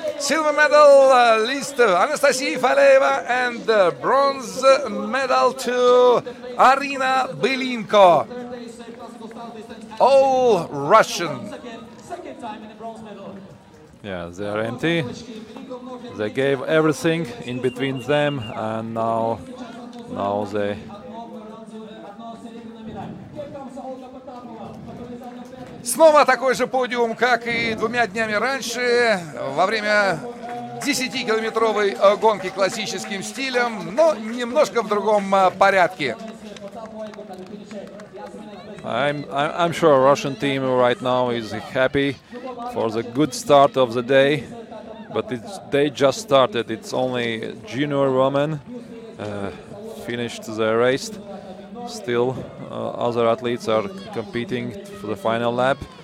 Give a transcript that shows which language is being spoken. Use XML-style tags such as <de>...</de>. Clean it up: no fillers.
<en>Silver medal list Anastasia Faleva, and bronze medal to Arina Belinko. All Russian. Yeah, they are empty. They gave everything in between them, and now they.</en> <ru>Снова такой же подиум, как и 2 днями раньше, во время 10-километровой гонки классическим стилем, но немножко в другом порядке.</ru> <en>I'm sure Russian team right now is happy for the good start of the day, but they just started. It's only junior women, finished the race. Still, other athletes are competing for the final lap.</en>